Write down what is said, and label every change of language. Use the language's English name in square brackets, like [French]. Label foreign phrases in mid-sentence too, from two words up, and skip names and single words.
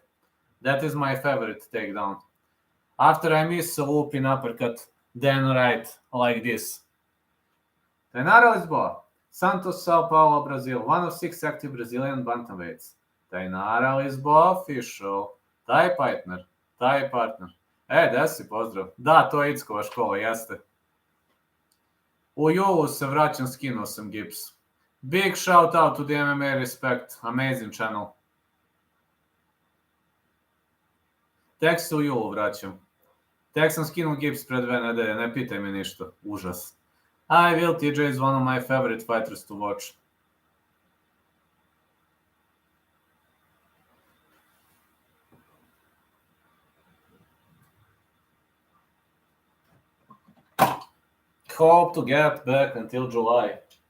[English] That is my favorite takedown. After I miss a looping uppercut, then right like this. Tainara Lisboa, Santos, Sao Paulo, Brazil. One of 6 active Brazilian bantamweights. Tainara Lisboa official. [Serbian] Taj partner. Taj partner. Da si, pozdrav. Da, to je Ickova škola, jeste. U julu se vraćam, skinuo sam gips. [English] Big shout out to the MMA Respect. Amazing channel. [Serbian] Tek se u julu vraćam. Tek sam skinuo gips pred 2 nedelje, ne pitaj me ništa. Užas. [English] I will, TJ is one of my favorite fighters to watch. Hope to get back until July.